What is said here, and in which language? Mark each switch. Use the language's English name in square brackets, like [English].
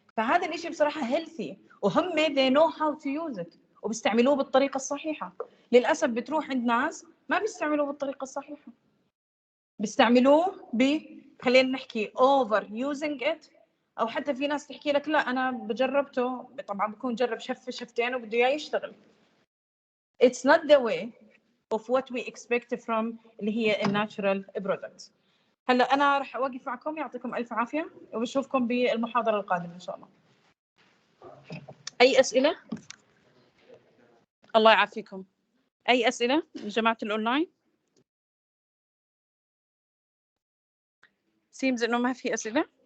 [Arabic] فهذا الاشي بصراحه هيلثي، وهم [English] they know how to use it [Arabic] وبيستعملوه بالطريقه الصحيحه. للاسف بتروح عند ناس ما بيستعملوه بالطريقه الصحيحه، بيستعملوه خلينا نحكي [English] over using it، [Arabic] او حتى في ناس تحكي لك لا انا بجربته، طبعا بكون جرب شفتين وبده اياه يشتغل. [English] It's not the way of what we expect from [Arabic] اللي هي الناتشورال [English] products. [Arabic] هلا انا راح اوقف معكم، يعطيكم الف عافيه وبشوفكم بالمحاضره القادمه ان شاء الله. اي اسئله؟ الله يعافيكم. اي اسئله جماعه الاونلاين؟ سيمز انه ما في اسئله.